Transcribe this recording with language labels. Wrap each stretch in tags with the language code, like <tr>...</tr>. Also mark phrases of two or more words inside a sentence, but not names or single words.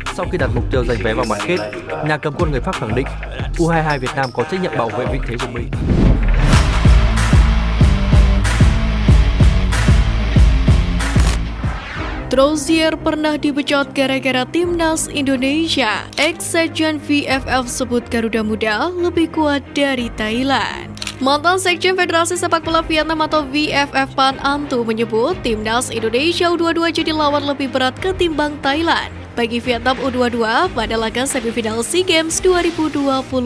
<vi>Sau khi đặt mục tiêu giành vé vào bán kết, nhà cầm quân người Pháp khẳng định U22 Việt Nam có trách nhiệm bảo vệ vị thế của mình.</vi> <id>Trozier pernah dipecat gara-gara timnas Indonesia. Ex-sekjen VFF sebut Garuda Muda lebih kuat dari Thailand. Mantan Sekjen Federasi Sepak Bola Vietnam atau VFF Phan Anh Tu menyebut timnas Indonesia U22 jadi lawan lebih berat ketimbang Thailand bagi Vietnam U22 pada laga semifinal SEA Games 2023.</id>